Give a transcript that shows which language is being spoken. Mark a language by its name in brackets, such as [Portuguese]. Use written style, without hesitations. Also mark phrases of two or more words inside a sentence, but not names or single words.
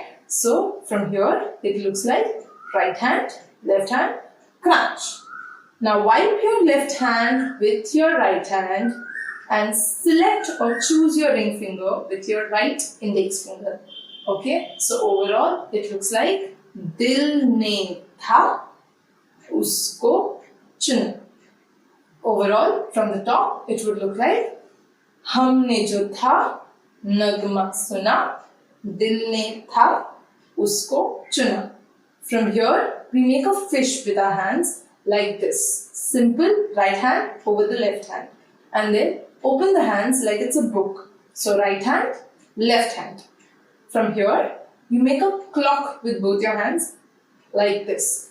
[English] So, from here, it looks like right hand, crunch. Now, wipe your left hand with your right hand and select or choose your ring finger with your right index finger. Okay, so overall it looks like [Hindi] दिल ने था उसको चुना. [English] Overall, from the top, it would look like [Hindi] हमने जो था नग़मा सुना, दिल ने था उसको चुना. [English] From here, we make a fish with our hands like this. Simple right hand over the left hand. And then open the hands like it's a book. So right hand, left hand. From here, you make a clock with both your hands like this.